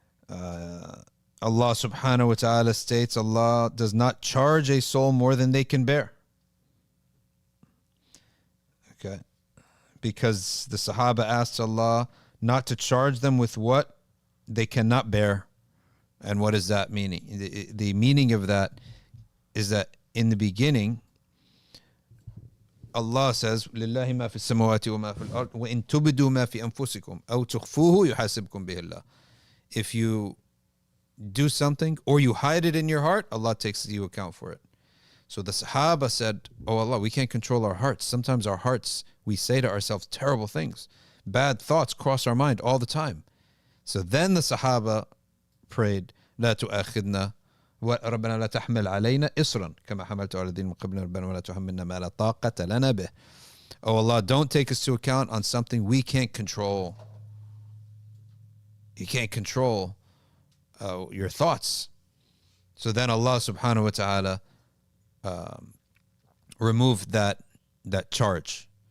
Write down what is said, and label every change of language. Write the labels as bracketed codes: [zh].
[en] Allah subhanahu wa ta'ala states, Allah does not charge a soul more than they can bear. Okay. Because the Sahaba asked Allah not to charge them with what they cannot bear. And what is that meaning? The meaning of that is that in the beginning, Allah says, [ar] لِلَّهِ مَا فِي السَّمَوَاتِ وَمَا فِي الْأَرْضِ وَإِن تُبْدُوا مَا فِي أَنفُسِكُمْ أَوْ تُخْفُوهُ يُحَاسِبْكُمْ بِهِ اللَّهِ. [en] If you do something or you hide it in your heart, Allah takes you account for it. So the Sahaba said, oh Allah, we can't control our hearts. Sometimes our hearts, we say to ourselves terrible things. Bad thoughts cross our mind all the time. So then the Sahaba prayed, [ar] لا تؤاخذنا ربنا لا تحمل علينا إصرا كما حملت على الذين من قبلنا ربنا ولا تحملنا ما لا طاقة لنا به. [en] Oh Allah, don't take us to account on something we can't control. You can't control your thoughts. So then Allah subhanahu wa ta'ala removed that charge.